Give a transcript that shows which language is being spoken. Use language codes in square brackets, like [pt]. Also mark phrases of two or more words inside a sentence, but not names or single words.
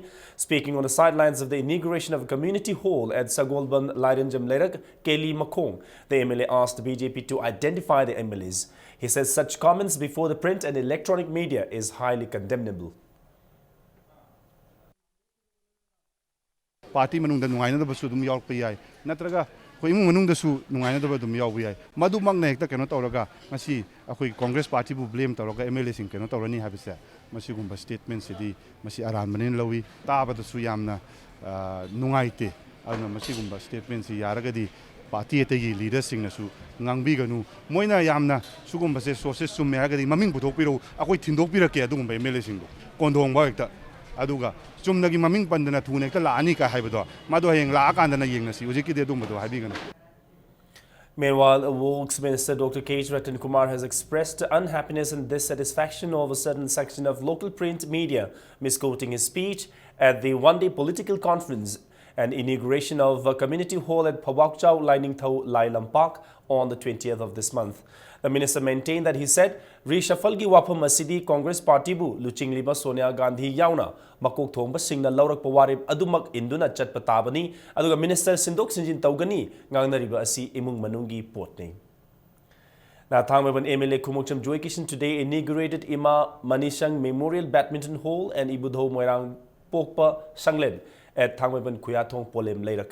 [en] Speaking on the sidelines of the inauguration of a community hall at Sagolban Lairanjam Lerak, Kelly Makong, the MLA asked BJP to identify the MLAs. He says such comments before the print and electronic media is highly condemnable. [mni] Party manung da nungaina da basu dum yaw pai natraga koi mu manung da su nungaina da dum yaw bai madu mang na hekta keno tawraga masi akoi Congress party bu blame tawraga MLA sing keno tawrani habisa masi gumba statement sidi masi aran manin lawi taba da su yamna nungaite ana masi gumba statement si yaraga di party etagi leaders sing na su ngangbi ganu moina yamna sugumba se sources sum me agadi maming buthok piro akoi thindok pirake adugumba MLA sing kondong ba hekta aduga chumnagi maming pandana thune ka laani ka haibado madu heng la akandana yengnasi ujiki de dumado haibigana. [en] Meanwhile, Works Minister Dr. K. Ratan Kumar has expressed unhappiness and dissatisfaction over a certain section of local print media misquoting his speech at the one-day political conference and inauguration of a community hall at Pawakchau Lining Thau Lai Lampak on the 20th of this month. The minister maintained that he said, [mni] reshuffle gi wapam asidi Congress Party bu luchingliba Sonia Gandhi yauna makok thongba singna laurak pawarib adumak induna chatpa tabani aduga minister sindok sinjin taugani ngangnariba asi imung manungi potni. [en] Now, Thangmaban MLA Kumokcham Joy Kishan today inaugurated Ima Manishang Memorial Badminton Hall and Ibudho Moirang Pokpa Sanglen at Thangmaban Kuyatong Polem Leirak.